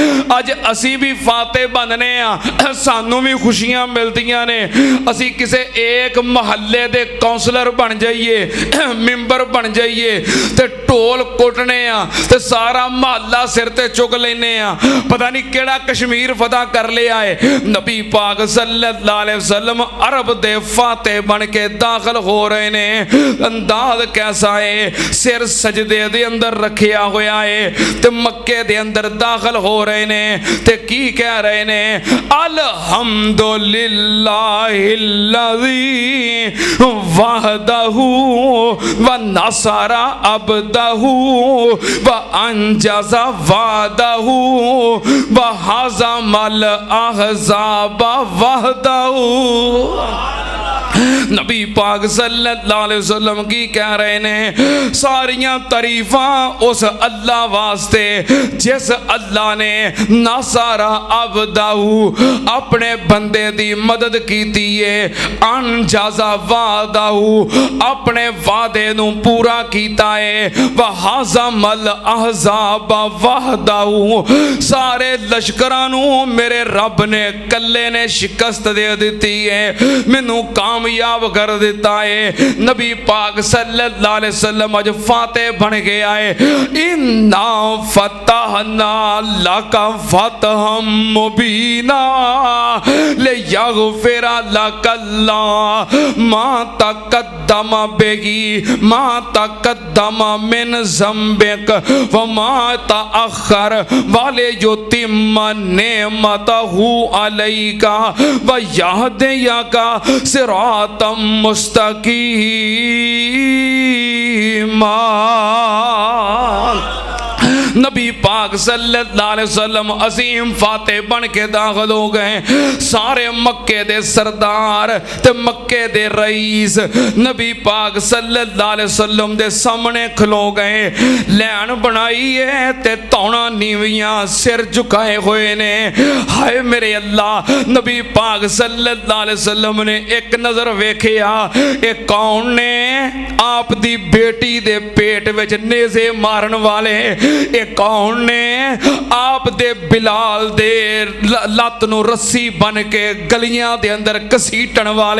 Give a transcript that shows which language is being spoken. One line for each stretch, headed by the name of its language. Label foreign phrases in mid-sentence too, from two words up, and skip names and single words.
Punjabi: اج اسی بھی فاتح بننے آں، سانوں بھی خوشیاں ملدیاں نے. اسی کسے اک محلے دے کونسلر بن جائیے، ممبر بن جائیے تے ڈھول کٹنے آں تے سارا محلہ سر تے چک لینے آں، پتا نہیں کیہڑا کشمیر فتح کر لیا ہے. نبی پاک
Arabic: صلى الله عليه وسلم
Punjabi: عرب دے فاتح بن کے داخل ہو رہے نے.
Urdu: انداز کیسا ہے?
Punjabi: سر سجدے دے اندر رکھیا ہویا ہے تے مکے دے اندر داخل ہو رہے نے تے کی کہہ رہے نے?
Arabic: الحمد لله الذي وحده ونصر عبده وأنجز وعده وهزم الأحزاب وحده.
Punjabi: نبی پاک
Arabic: صلى الله عليه وسلم
Punjabi: کی کہہ رہے نے? ساریاں تعریفاں اس اللہ واسطے جس اللہ نے
Arabic: نصر عبده
Punjabi: اپنے بندے دی مدد کیتی ہے,
Arabic: أنجز وعده
Punjabi: اپنے وعدے نوں پورا کیتا ہے,
Arabic: وهزم الأحزاب وحده
Punjabi: سارے لشکراں نوں میرے رب نے کلے نے شکست دے دی ہے. مینوں کام کامیاب کر دتا ہے. نبی پاک
Arabic: صلى الله عليه وسلم
Punjabi: اج فاتح بن کے آئے.
Arabic: إنا فتحنا لك فتحا مبينا ليغفر لك الله ما تقدم بيغي ما تقدم من ذنبك وما تأخر ولي يتم نعمته عليك ويهديك صراطا مستقيما.
Punjabi: نبی پاک
Arabic: صلى الله عليه وسلم
Punjabi: عظیم فاتح بن کے داخل ہو گئے. سارے مکے دے سردار تے مکے دے رئیس نبی پاک
Arabic: صلى الله عليه وسلم
Punjabi: دے سامنے کھلو گئے. لین بنائی ہے تے دھوناں نیویاں سر جھکائے ہوئے نے. ہائے میرے اللہ، نبی پاک
Arabic: صلى الله عليه وسلم
Punjabi: نے اک نظر ویکھیا، اک کون نے? آپ دی بیٹی دے پیٹ وچ نیزے مارن والے. اک کون نے? آپ دے بلال دے لت نوں رسی بن کے گلیاں دے اندر گھسیٹن والے.